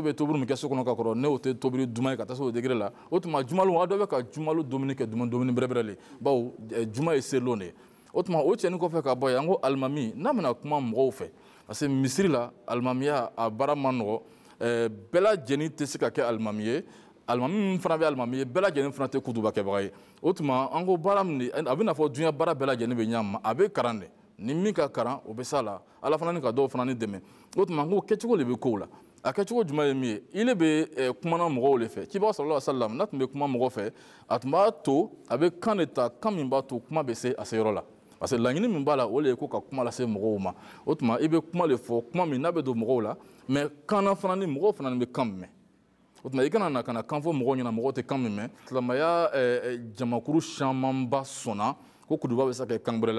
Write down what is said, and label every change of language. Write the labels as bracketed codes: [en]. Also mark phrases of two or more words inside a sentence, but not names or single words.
[bm] bɛ tobili min kɛ so kɔnɔ ka kɔrɔ n'o tɛ tobili duman ye ka taa se o degré la o tuma jumalon a dɔ bɛ ka jumalo dumuni kɛ dumuni bɛrɛbɛrɛ le bawo juma ye serilon de ye o tuma o cɛnin kɔfɛ ka bɔ yen an ko alimami n'a bɛna kuma mɔgɔw fɛ [fr] parce que [bm] misiri la alimamiya a baara ma nɔgɔ bɛɛ lajɛlen tɛ se ka kɛ alimami ye alimami min fana bɛ alimami ye bɛɛ lajɛlen fana tɛ kutuba kɛbaga ye o tuma an ko baara min a bɛ n'a fɔ diɲɛ baara bɛɛ lajɛlen bɛ ɲɔgɔn ma a bɛ karan de ni min ka karan o bɛ s'a la ala fana ni ka dɔw fana ni dɛmɛ o tuma n ko kɛcogo de bɛ kow la a kɛcogo jumɛn ye min ye ile bɛ kumana mɔgɔw de fɛ kibaru [ar] صلى الله عليه وسلم [bm] n'a tun bɛ kuma mɔgɔw fɛ a tun b'a to a bɛ kan de ta kan min b'a to kuma bɛ se a se yɔrɔ la [fr] parce que [bm] laɲini min b'a la o de ye ko ka kuma lase mɔgɔw ma o tuma i bɛ kuma de fɔ kuma min n'a bɛ don mɔgɔw la mais kanna fana ni mɔgɔw fana bɛ kan mɛn o tuma i kana na ka na kan fɔ mɔgɔw ɲɛna mɔgɔw tɛ kan min mɛn silamɛya jamakuru camanba sɔnna ko kuduba bɛ se ka kɛ kan wɛrɛ